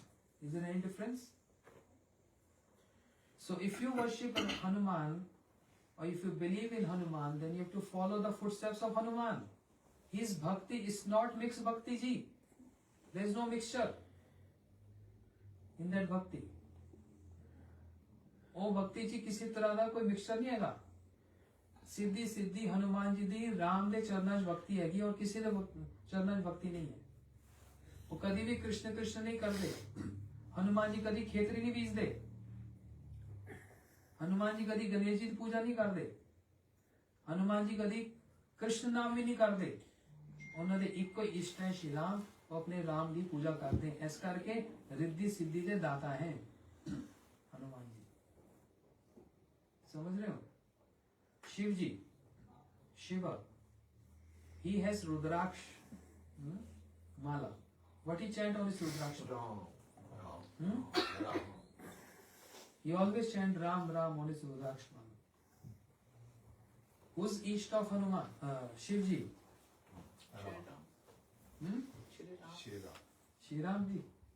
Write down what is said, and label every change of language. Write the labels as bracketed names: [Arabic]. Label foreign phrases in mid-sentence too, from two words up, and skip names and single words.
[English] Is there any difference? So if you worship Hanuman, or if you believe in Hanuman, then you have to follow the footsteps of Hanuman. His bhakti is not mixed bhakti ji. There is no mixture in that bhakti. [Punjabi] ਉਹ ਭਗਤੀ ਜੀ ਕਿਸੇ ਤਰ੍ਹਾਂ ਦਾ ਕੋਈ ਮਿਕਸਚਰ ਨਹੀਂ ਹੈਗਾ ਸਿੱਧੀ ਸਿੱਧੀ ਹਨੂਮਾਨ ਜੀ ਦੀ ਰਾਮ ਦੇ ਚਰਨਾਂ 'ਚ ਭਗਤੀ ਹੈਗੀ ਔਰ ਕਿਸੇ ਦੇ ਚਰਨਾਂ 'ਚ ਭਗਤੀ ਨਹੀਂ ਹੈ ਉਹ ਕਦੀ ਵੀ ਕ੍ਰਿਸ਼ਨ ਕ੍ਰਿਸ਼ਨ ਨਹੀਂ ਕਰਦੇ ਹਨੂਮਾਨ ਜੀ ਕਦੀ ਖੇਤਰੀ ਨਹੀਂ ਬੀਜਦੇ ਹਨੂਮਾਨ ਜੀ ਕਦੀ ਗਣੇਸ਼ ਜੀ ਦੀ ਪੂਜਾ ਨਹੀਂ ਕਰਦੇ ਹਨੂਮਾਨ ਜੀ ਕਦੀ ਕ੍ਰਿਸ਼ਨ ਨਾਮ ਵੀ ਨਹੀਂ ਕਰਦੇ ਉਹਨਾਂ ਦੇ ਇੱਕੋ ਹੀ ਇਸ਼ਟ ਹੈ ਸ਼੍ਰੀ ਰਾਮ ਉਹ ਆਪਣੇ ਰਾਮ ਦੀ ਪੂਜਾ ਕਰਦੇ ਇਸ ਕਰਕੇ ਰਿੱਧੀ ਸਿੱਧੀ ਦੇ ਦਾਤਾ ਹੈ हनुमान जी [Hindi] समझ रहे हो [English] शिव जी शिवा he has rudraksh mala what he chant on his rudraksh he always chant ram ram on his rudraksh mala who's east of Hanuman Shiv ji Shri Ram ji